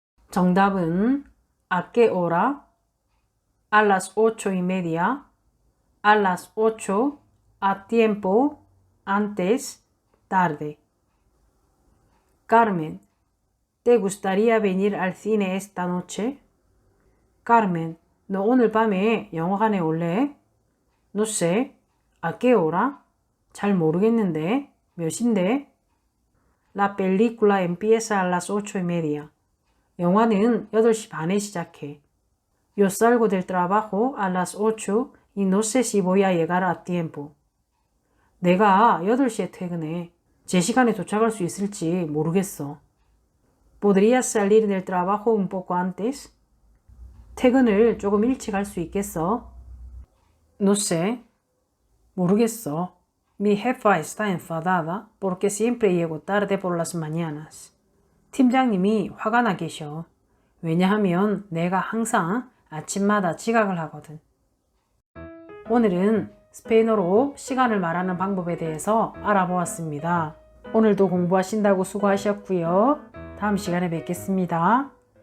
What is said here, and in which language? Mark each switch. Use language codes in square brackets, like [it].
[ko] 정답은 [es] ¿A qué hora? A las 8:30, a las 8, a tiempo, antes, tarde. Carmen, ¿te gustaría venir al cine esta noche? [ko] Carmen, 너 오늘 밤에 영화관에 올래? [es] No sé. ¿A qué hora? [ko] 잘 모르겠는데. 몇인데? [es] La película empieza a las 8:30. [ko] 영화는 8시 반에 시작해. [es] Yo salgo del trabajo a las 8 y no sé si voy a llegar a tiempo. [ko] 내가 8시에 퇴근해. 제 시간에 도착할 수 있을지 모르겠어. [es] ¿Podrías salir del trabajo un poco antes? [ko] 퇴근을 조금 일찍 할 수 있겠어? [es] No sé. [ko] 모르겠어. [es] Mi jefa está enfadada porque siempre llego tarde por las mañanas. [ko] 팀장님이 화가 나 계셔. 왜냐하면 내가 항상 아침마다 지각을 하거든. 오늘은 스페인어로 시간을 말하는 방법에 대해서 알아보았습니다. 오늘도 공부하신다고 수고하셨고요. 다음 시간에 뵙겠습니다.